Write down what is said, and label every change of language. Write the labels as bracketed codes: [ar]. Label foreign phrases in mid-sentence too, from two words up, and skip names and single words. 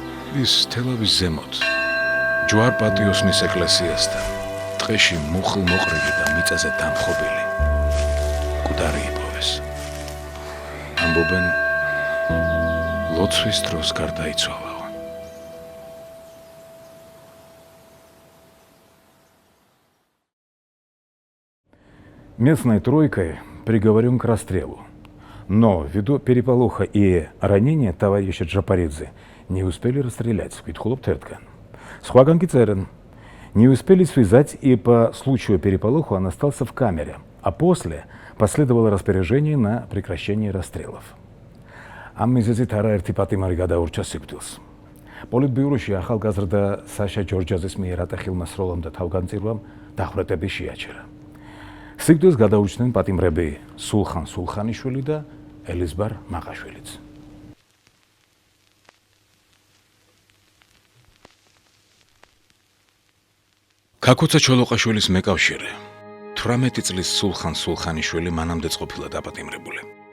[ka] ის თელავის ზემოთ ჯვარ პატიოსნის ეკლესიასთან ტყეში მუხლ მოყრილი და მიწაზე დამხობილი მკვდარი იპოვეს. ამბობენ ლოცვის დროს გარდაიცვალა. [ru] Местной тройкой приговорен к расстрелу. Но ввиду переполоха и ранения товарища Джапаридзе не успели расстрелять, Квитхулов Терткан. Схваган Кицерен не успели связать, и по случаю переполоха он остался в камере, а после последовало распоряжение на прекращение расстрелов. [ka] Аммизезит არაერთი პატიმარი გადაურჩა სიკვდილს. პოლიტბიუროში ახალგაზრდა საშა ჯორჯაძის მიერ ატეხილმა სროლამ და თავგანწირვამ დახვრეტების შეაჩერა. სიკვდილს გადაურჩნენ პატიმრები სულხან სულხანიშვილი და ელიზბარ მაყაშვილიც. ქაქუცა ჩოლოყაშვილის მეკავშირე 18 წლის სულხან სულხანიშვილი მანამდეც ყოფილა დაპატიმრებული.